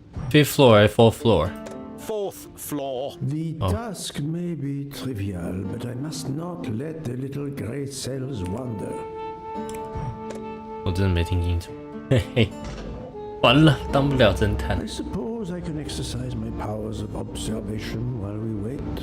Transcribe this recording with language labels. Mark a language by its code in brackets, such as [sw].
[en] 5th floor [zh] 还是 [en] 4th floor? 4th floor. The task may be trivial, but I must not let the little grey cells wander. [zh] 我真的没听清楚，嘿嘿，完了，当不了侦探 [en] I。 suppose I can exercise my powers of observation while we wait.